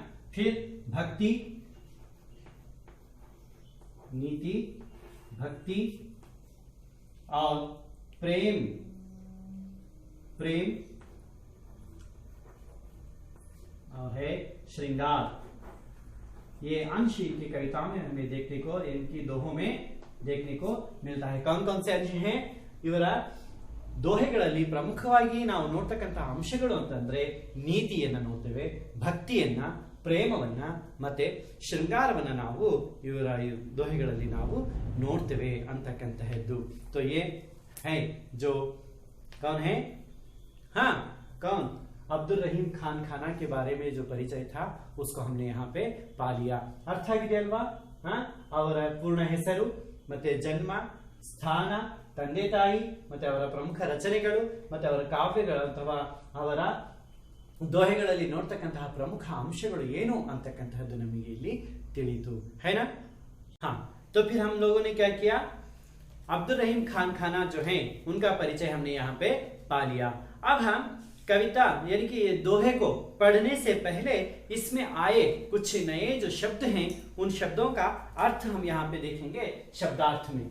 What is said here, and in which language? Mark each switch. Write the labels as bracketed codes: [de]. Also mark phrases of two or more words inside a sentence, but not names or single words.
[hi] फिर भक्ति, नीति, भक्ति और प्रेम और है श्रृंगार। ये अंश इनकी कविताओं में हमें देखने को, इनकी दोहों में देखने को मिलता है। कौन कौन से अंश हैं? [kn] ಇವರ ದೋಹೆಗಳಲ್ಲಿ ಪ್ರಮುಖವಾಗಿ ನಾವು ನೋಡ್ತಕ್ಕಂತಹ ಅಂಶಗಳು ಅಂತಂದ್ರೆ ನೀತಿಯನ್ನ ನೋಡ್ತೇವೆ, ಭಕ್ತಿಯನ್ನ, ಪ್ರೇಮವನ್ನ ಮತ್ತೆ ಶೃಂಗಾರವನ್ನ ನಾವು ಇವರ ದೋಹೆಗಳಲ್ಲಿ ನಾವು ನೋಡ್ತೇವೆ ಅಂತಕ್ಕಂತಹದ್ದು। [hi] तो ये है जो कौन है? हाँ, कौन? अब्दुल रहीम खान खाना के बारे में जो परिचय था उसको हमने यहाँ पे पा लिया। [kn] अर्थ आಗಿದೆ ಅಲ್ವಾ? ಅವರ ಪೂರ್ಣ ಹೆಸರು ಮತ್ತೆ ಜನ್ಮ, ಸ್ಥಾನ, ತಂದೆ ತಾಯಿ ಮತ್ತೆ ಅವರ ಪ್ರಮುಖ ರಚನೆಗಳು ಮತ್ತೆ ಅವರ ಕಾವ್ಯಗಳು ಅಥವಾ ಅವರ ದೋಹೆಗಳಲ್ಲಿ ನೋಡ್ತಕ್ಕಂತಹ ಪ್ರಮುಖ ಅಂಶಗಳು ಏನು ಅಂತಕ್ಕಂತಹದ್ದು ನಮಗೆ ಇಲ್ಲಿ ತಿಳಿಯಿತು, [hi] है ना? हाँ, तो फिर हम लोगों ने क्या किया? अब्दुल रहीम खान खाना जो है उनका परिचय हमने यहाँ पे पा लिया। अब हम कविता यानी कि ये दोहे को पढ़ने से पहले इसमें आए कुछ नए जो शब्द हैं उन शब्दों का अर्थ हम यहाँ पे देखेंगे शब्दार्थ में।